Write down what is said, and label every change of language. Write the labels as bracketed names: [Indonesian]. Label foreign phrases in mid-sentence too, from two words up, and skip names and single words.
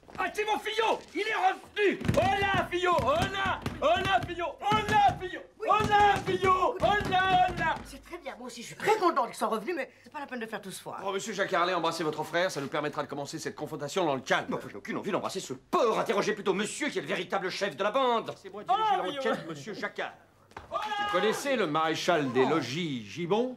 [French] c'est mon Fillot! Il est revenu! Hola, Fillot! Hola! Hola, Fillot! Hola, Fillot! Hola, Fillot! Hola, hola! C'est très bien, moi aussi je suis très contente qu'ils soient revenus, mais c'est pas la peine de faire tout ce foire. Oh, monsieur Jacquard, allez embrasser votre frère, ça nous permettra de commencer cette confrontation dans le calme. Moi, j'ai aucune envie d'embrasser ce porc. Interrogez plutôt monsieur qui est le véritable chef de la bande. C'est moi diriger l'enquête, monsieur Jacquard. Vous connaissez le maréchal des logis Gibbon?